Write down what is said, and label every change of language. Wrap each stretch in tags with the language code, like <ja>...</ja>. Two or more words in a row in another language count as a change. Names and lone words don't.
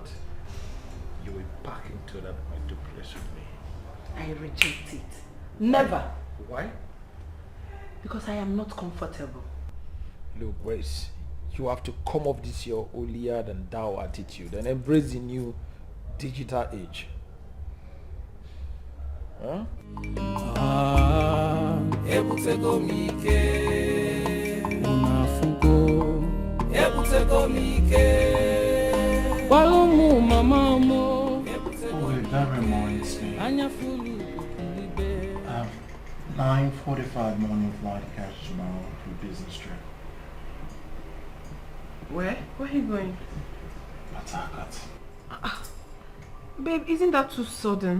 <en>You will pack into that duplex with me. I reject it. Never. Why? Because I am not comfortable. Look, Grace, you have to come off this your holier than thou attitude and embrace the new digital age. Huh?</en> <ig>Ebutego mike unafuko ebutego mike Walumu mama mo</ig> <en>Oh wait, that reminds me. I have 9:45 morning flight to catch tomorrow for a business trip. Where? Where are you going? Patakat. Babe, isn't that too sudden?</en>